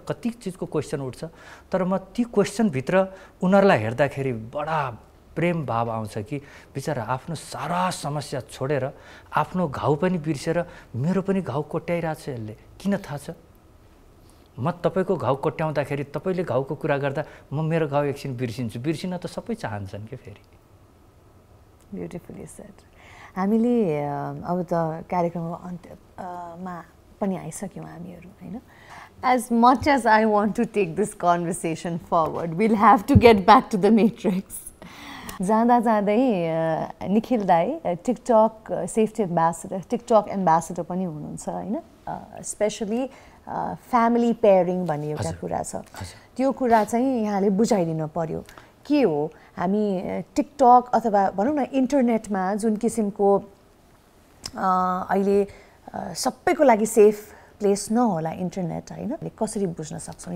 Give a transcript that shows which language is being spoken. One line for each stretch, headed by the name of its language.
Nepali: कति चिजको क्वेसन उठ्छ, तर म ती क्वेसनभित्र उनीहरूलाई हेर्दाखेरि बडा प्रेम भाव आउँछ कि बिचरा आफ्नो सारा समस्या छोडेर आफ्नो घाउ पनि बिर्सेर मेरो पनि घाउ कोट्याइरहेछ यसले, किन थाहा छ? म तपाईँको घाउ कोट्याउँदाखेरि तपाईँले घाउको कुरा गर्दा म मेरो घाउ एकछिन बिर्सिन्छु। बिर्सिन त सबै चाहन्छन् कि फेरि।
English: Beautifully said.
Nepali: हामीले अब त कार्यक्रमको अन्त्यमा पनि आइसक्यौँ हामीहरू होइन।
English: As much as I want to take this conversation forward, will have to get back to the metrics.
Nepali: जाँदा जाँदै निखिल दाई TikTok safety ambassador, TikTok ambassador पनि हुनुहुन्छ होइन। स्पेसली फ्यामिली पेयरिङ भन्ने एउटा कुरा छ, त्यो कुरा चाहिँ यहाँले बुझाइदिनु पर्यो। के हो हामी टिकटक अथवा भनौँ न इन्टरनेटमा जुन किसिमको अहिले सबैको लागि सेफ प्लेस नहोला इन्टरनेट होइन, कसरी बुझ्न सक्छौँ?